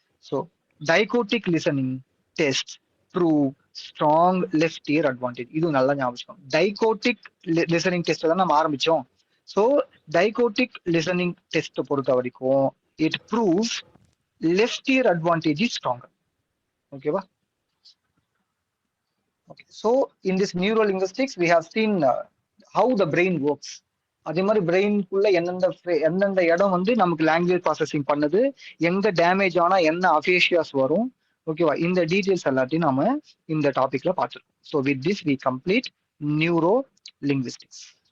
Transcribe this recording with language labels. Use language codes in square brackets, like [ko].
[en] So dichotic listening test prove strong left ear advantage. [ta] இது நல்லா ஞாபகம். [en] dichotic listening test [ta] தான் நம்ம ஆரம்பிச்சோம். [en] so dichotic listening test [ta] பொறுத்த வரைக்கும் [en] It proves left ear advantage is stronger. ஓகேவா? Okay. So in this neurolinguistics we have seen how the brain works. [ta] அதே மாதிரி பிரெயின்குள்ள எந்தெந்த இடம் வந்து நமக்கு லாங்குவேஜ் ப்ராசஸிங் பண்ணுது, எங்க டேமேஜ் ஆனா என்ன அஃபேஷியாஸ் வரும். ஓகேவா? இந்த டீடைல்ஸ் எல்லாத்தையும் நாம இந்த டாபிக்ல பார்த்துருக்கோம். [en] So with this we complete neurolinguistics.